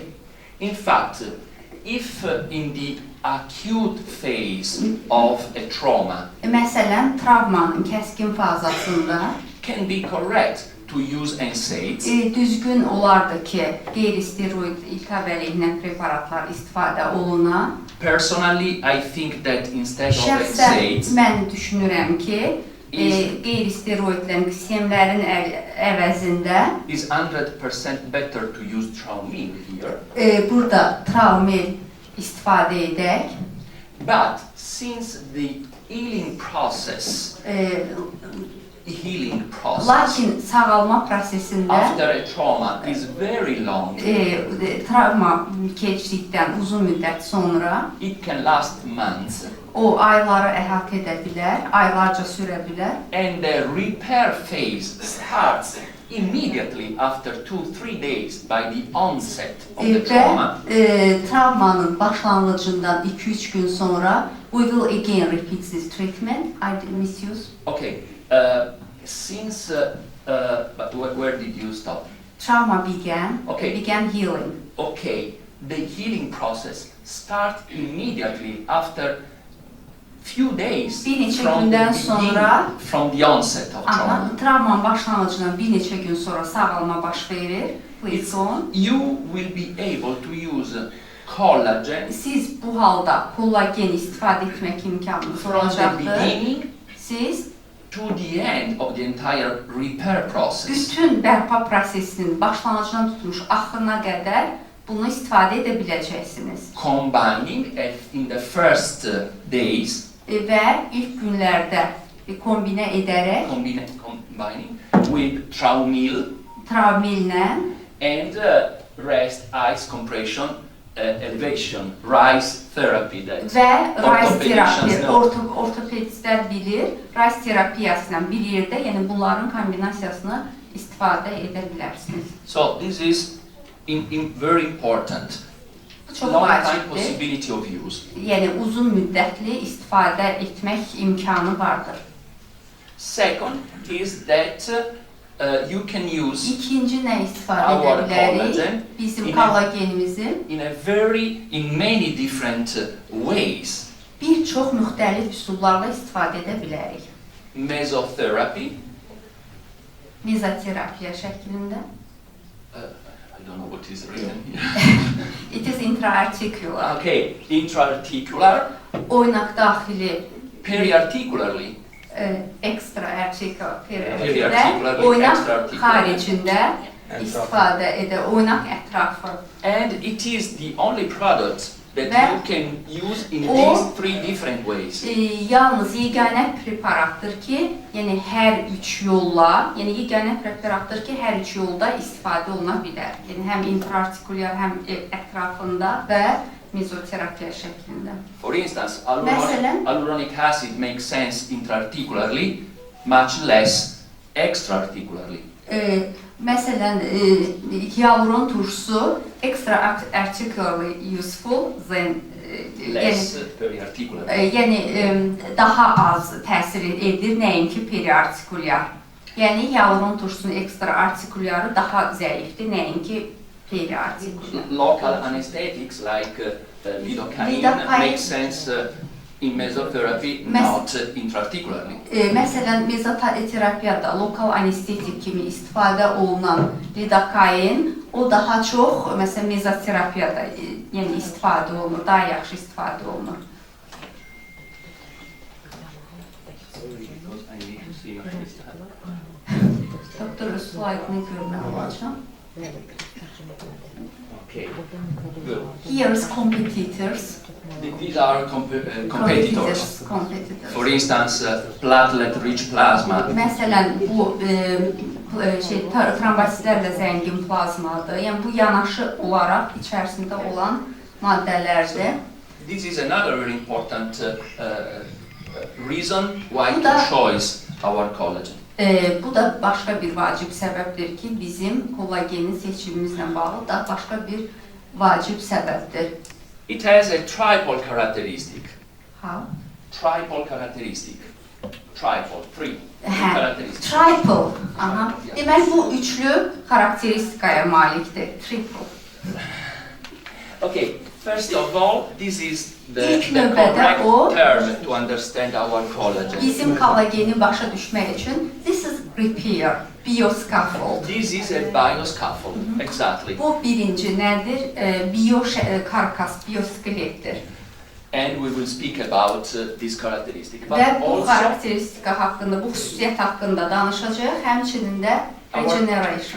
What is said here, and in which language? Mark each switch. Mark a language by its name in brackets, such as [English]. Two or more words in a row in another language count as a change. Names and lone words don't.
[English] In fact, if in the acute phase of a trauma [Azerbaijani] Məsələn, travmanın kəskin fazasında [English] can be correct to use NSAIDs, [Azerbaijani] düzgün olardı ki, qeyri-steroid iltihabi əleyhinə preparatlar istifadə oluna. [English] personally I think that instead of [Azerbaijani] Şəxsən [English] NSAIDs, [Azerbaijani] mən düşünürəm ki, qeyri-steroidlərin, sistemlərin əvəzində [English] is 100% better to use Traumil here. [Azerbaijani] Burada Traumil istifadə edək. [English] But since the healing process [Azerbaijani] Lakin sağalma prosesində [English] after a trauma is very long, [Azerbaijani] travma keçdikdən uzun müddət sonra [English] it can last months, [Azerbaijani] o ayları əhatə edə bilər, aylarca sürə bilər. [English] and the repair phase starts immediately after 2-3 days by the onset of the trauma. [Azerbaijani] Travmanın başlanğıcından 2-3 gün sonra [English] we will again repeat this treatment. I misuse. Okay, since but where did you stop? Trauma began healing. Okay, the healing process starts immediately after few days [Azerbaijani] Bir neçə [English] from [Azerbaijani] gündən [English] the [Azerbaijani] sonra [English] from the onset of trauma. [Azerbaijani] Travmanın başlanğıcından bir neçə gün sonra sağalma baş verir. [English] Please go on. You will be able to use collagen [Azerbaijani] Siz bu halda kollagen istifadə etmək imkanınız [English] from the [Azerbaijani] olacaqdır. [English] beginning [Azerbaijani] Siz [English] to the end of the entire repair process. [Azerbaijani] bütün bərpa prosesinin başlanğıcından tutmuş axırına qədər bunu istifadə edə biləcəksiniz. [English] Combining in the first days, [Azerbaijani] Və ilk günlərdə kombinə edərək [English] combining with [Azerbaijani] Traumillə [English] and rest ice compression elevation rise therapy that [Azerbaijani] və rise terapiya, [English] know. [Azerbaijani] ortopedistlər bilir, rise terapiyası ilə bir yerdə, yəni bunların kombinasiyasını istifadə edə bilərsiniz. [English] So this is very important. [Azerbaijani] Çox [English] Long time [Azerbaijani] vacibdir. [English] possibility of use. [Azerbaijani] Yəni uzun müddətli istifadə etmək imkanı vardır. [English] Second is that you can use [Azerbaijani] İkinci nə istifadə [English] our [Azerbaijani] edə bilərik? [English] collagen [Azerbaijani] Bizim kollagenimizi [English] in many different ways. [Azerbaijani] bir çox müxtəlif üsullarla istifadə edə bilərik. [English] Mesotherapy, [Azerbaijani] Mezoterapiya şəklində. [English] I don't know what is written here. It is intra-articular. Okay, intra-articular, [Azerbaijani] Oynaq daxili [English] periarticularly, extra-articular Periarticular, [Azerbaijani] oynaq [English] extra-articular. [Azerbaijani] xaricində istifadə edə, oynaq ətrafı. [English] and it is the only product that [Azerbaijani] Ve [English] you can use in o- these three different ways. [Azerbaijani] Yalnız yeganə preparatdır ki, yəni hər üç yolla, yəni yeganə preparatdır ki, hər üç yolda istifadə oluna bilər. Yəni həm intra-artikulyar, həm ətrafında və mezoterapiya şəklində. [English] For instance, [Azerbaijani] Məsələn? [English] hyaluronic acid makes sense intraarticularly, much less extraarticularly. [Azerbaijani] Məsələn, hyaluron turşusu [English] extra-articularly useful than Less periarticular. [Azerbaijani] yəni daha az təsir edir nəinki periartikulyar. Yəni hyaluron turşusunun extra-artikulyarı daha zəifdir nəinki periartikulyar. [English] Local anesthetics like lidocaine Lidocaine. makes sense in mesotherapy, not intraarticularly. [Azerbaijani] Məsələn, mezoterapiyada lokal anestetik kimi istifadə olunan lidocain, o daha çox məsələn mezoterapiyada yəni istifadə olunur, daha yaxşı istifadə olunur. Doktor, slaydını görmək olacaq. [English] Okay, good. Here is competitors. These are competitors. Competitors. For instance, platelet-rich plasma. [Azerbaijani] Məsələn, bu trombositlərlə zəngin plazmadır. Yəni bu yanaşı olaraq içərisində olan maddələrdir. [English] This is another very important reason why to choose our collagen. [Azerbaijani] Bu da başqa bir vacib səbəbdir ki, bizim kollagenin seçimimizlə bağlı da başqa bir vacib səbəbdir. [English] It has a triple characteristic. How? Triple characteristic. Triple, three characteristics. Triple. Aha. [Azerbaijani] Demək bu üçlü xarakteristikaya malikdir. [English] Triple. Okay, first of all, this is the [Azerbaijani] İlk [English] correct [Azerbaijani] növbədə [English] term to understand our collagen. [Azerbaijani] Bizim kollageni başa düşmək üçün [English] this is repair, bioscaffold. This is a bioscaffold, exactly. [Azerbaijani] Bu birinci nədir? Karkas, bioskeletdir. [English] And we will speak about this characteristic. But [Azerbaijani] Və bu [English] also, [Azerbaijani] xarakteristika haqqında, bu xüsusiyyət haqqında danışacağıq, həmçinin də regeneration.